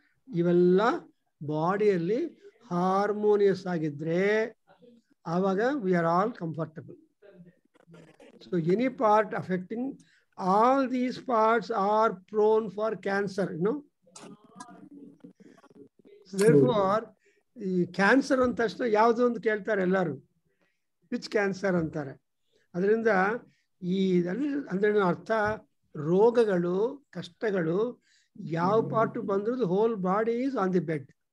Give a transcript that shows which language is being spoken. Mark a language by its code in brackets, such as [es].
[kn] ಇವೆಲ್ಲ ಬಾಡಿಯಲ್ಲಿ ಹಾರ್ಮೋನಿಯಸ್ ಆಗಿದ್ರೆ ಆವಾಗ [en] We are all comfortable. So any part affecting all these parts are prone for cancer, you know. So therefore [kn] ಈ cancer ಅಂದ ತಕ್ಷಣ ಯಾವುದೋ ಒಂದು ಕೇಳ್ತಾರೆ ಎಲ್ಲರೂ, [en] which cancer [kn] ಅಂತಾರೆ. ಅದರಿಂದ ಈ ಅಂದ್ರೆ ಅರ್ಥ, ರೋಗಗಳು, ಕಷ್ಟಗಳು ಯಾವ ಪಾರ್ಟ್ ಬಂದ್ರು [en] Whole body is on the bed.